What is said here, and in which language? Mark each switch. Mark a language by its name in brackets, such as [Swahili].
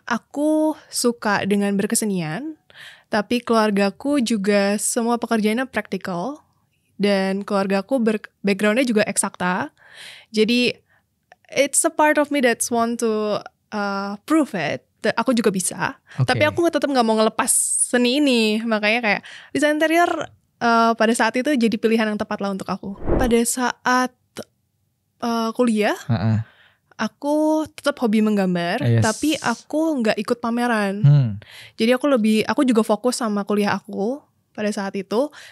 [Indonesian] aku suka dengan berkesenian, tapi keluargaku juga semua pekerjaannya praktikal. Dan keluargaku backgroundnya juga eksakta. Jadi [English] it's a part of me that's want to prove it. [Indonesian] Aku juga bisa. Tapi aku tetap gak mau ngelepas seni ini. Makanya kayak desain interior pada saat itu jadi pilihan yang tepat lah untuk aku. Pada saat kuliah, aku tetap hobi menggambar, tapi aku nggak ikut pameran. Jadi aku juga fokus sama kuliah aku pada saat itu.